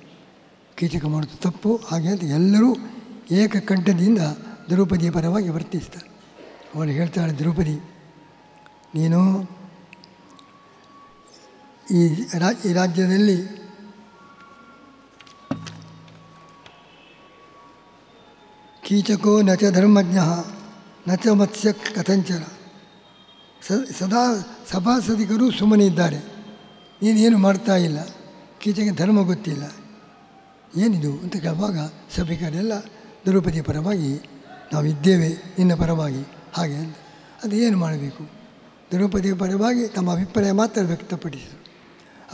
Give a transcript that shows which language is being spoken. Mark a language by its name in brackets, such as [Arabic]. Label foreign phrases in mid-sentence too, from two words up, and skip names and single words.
[Kannada] ಕೀಚಕ ಮಾಡೋದು ತಪ್ಪು, ಹಾಗೆ ಅಂತ ಎಲ್ಲರೂ ಏಕಕಂಠದಿಂದ ದ್ರೌಪದಿಯ ಪರವಾಗಿ ವರ್ತಿಸ್ತಾರೆ. ಅವಳು ಹೇಳ್ತಾಳೆ, ದ್ರೌಪದಿ, ನೀನು ಈ ರಾಜ್ಯದಲ್ಲಿ [Sanskrit] ಕೀಚಕೋ ನ ಚ ಧರ್ಮಜ್ಞ ನ ಚ ಮತ್ಸ್ಯ ಕಥಂಚನ. [Kannada] ಸದಾ ಸಭಾಸದಿಕರು ಸುಮ್ಮನೆ ಇದ್ದಾರೆ, ನೀನೇನು ಮಾಡ್ತಾ ಇಲ್ಲ, ಕೀಚಕ ಧರ್ಮ ಗೊತ್ತಿಲ್ಲ, ಏನಿದು ಅಂತ ಕೇಳುವಾಗ ಸಭಿಕರೆಲ್ಲ ದ್ರೌಪದಿಯ ಪರವಾಗಿ ನಾವಿದ್ದೇವೆ, ನಿನ್ನ ಪರವಾಗಿ ಹಾಗೆ ಅಂತ. ಅದು ಏನು ಮಾಡಬೇಕು? ದ್ರೌಪದಿಯ ಪರವಾಗಿ ತಮ್ಮ ಅಭಿಪ್ರಾಯ ಮಾತ್ರ ವ್ಯಕ್ತಪಡಿಸಿದರು.